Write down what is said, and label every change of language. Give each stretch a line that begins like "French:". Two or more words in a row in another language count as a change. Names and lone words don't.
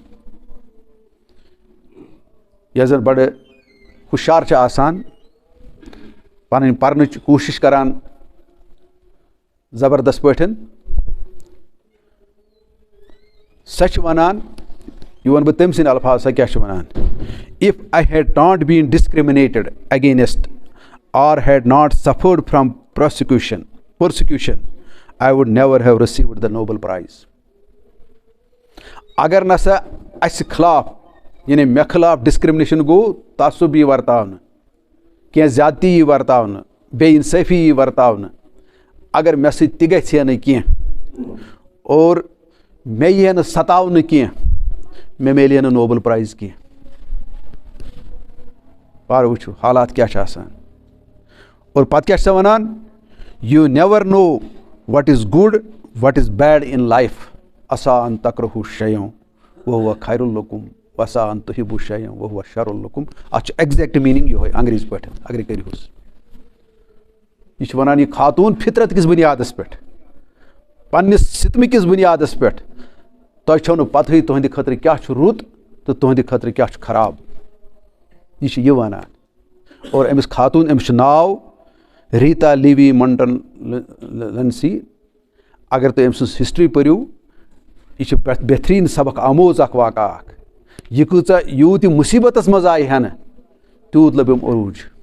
Kashmiri: یۄس زن بڑٕ ہُشار چھِ آسان پنٕنۍ پرنٕچ کوٗشِش کران زبردست پٲٹھۍ سۄ چھِ وَنان یہِ وَنہٕ بہٕ تٔمۍ سٕنٛدۍ الفاظ سۄ کیٛاہ چھِ وَنان
English: if I had not been discriminated against or had not suffered from persecution I would never have received the Nobel Prize
Kashmiri: اگر نسا اَسہِ خٕلاف یعنی مےٚ خٕلاف ڈِسکرٛمنیشن گوٚو تعصُب یی ورتاونہٕ کینٛہہ زیادتی یی ورتاونہٕ بے اِنصٲفی یی ورتاونہٕ اگر مےٚ سۭتۍ تہِ گژھِ ہے نہٕ کینٛہہ اور مےٚ یی ہے نہٕ ستاونہٕ کینٛہہ مےٚ میلہِ ہے نہٕ نوبل پرایز کینٛہہ پَر وٕچھِو حالات کیٛاہ چھِ آسان اور پتہٕ کیٛاہ چھِ سۄ وَنان
English: you never know what is good what is bad in life
Arabic: عسا ان تکرہوٗ شیئن وہُوَ خیر لکم وعسا ان تحبوٗ شیئن وہُوَ شر لکم
Kashmiri: اَتھ چھُ ایگزیکٹ میٖنِنٛگ یِہوے انگریٖزی پٲٹھۍ اگرے کٔرۍہوٗس یہِ چھِ وَنان یہِ خاتوٗن فطرت کِس بُنیادس پٮ۪ٹھ پننِس سِتمہٕ کِس بُنیادس پٮ۪ٹھ تۄہہِ چھو نہٕ پتہٕے تُہنٛدِ خٲطرٕ کیٛاہ چھُ رُت تہٕ تُہنٛدِ خٲطرٕ کیٛاہ چھُ خراب یہِ چھِ یہِ وَنان اور أمِس خاتوٗن أمِس چھُ ناو ریٖتا لیوی منٹن لنسی اگر تُہۍ أمۍ سٕنٛز ہسٹری پٔرِو یہِ چھِ بہتریٖن سبق آموز اکھ واقعہ اکھ یہِ کۭژاہ یوٗت یہِ مُصیٖبتس منٛز آیہِ ہٮ۪نہٕ تیوٗت لٔبِم عروٗج